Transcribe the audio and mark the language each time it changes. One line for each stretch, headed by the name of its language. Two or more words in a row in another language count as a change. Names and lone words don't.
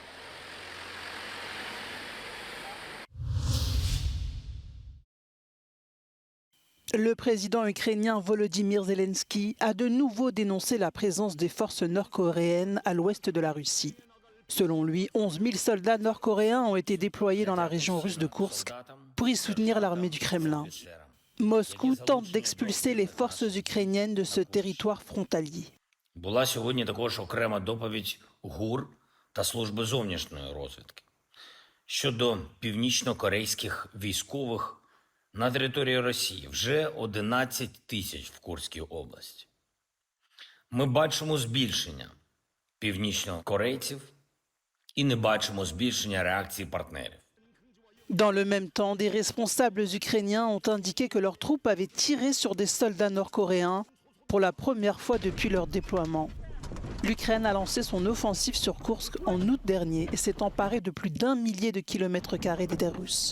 French: Le président ukrainien Volodymyr Zelensky a de nouveau dénoncé la présence des forces nord-coréennes à l'ouest de la Russie. Selon lui, 11 000 soldats nord-coréens ont été déployés dans la région russe de Koursk pour y soutenir l'armée du Kremlin. Moscou tente d'expulser les forces ukrainiennes de ce territoire frontalier.
Ukrainian: Була сьогодні також окрема доповідь ГУР та Служби зовнішньої розвідки щодо північно-корейських військових на території Росії, вже 11 тисяч в Курській області. Ми бачимо збільшення північно-корейців і не бачимо збільшення реакції партнерів.
French: Dans le même temps, des responsables ukrainiens ont indiqué que leurs troupes avaient tiré sur des soldats nord-coréens pour la première fois depuis leur déploiement. L'Ukraine a lancé son offensive sur Koursk en août dernier et s'est emparée de plus d'1 millier de kilomètres carrés des terres russes.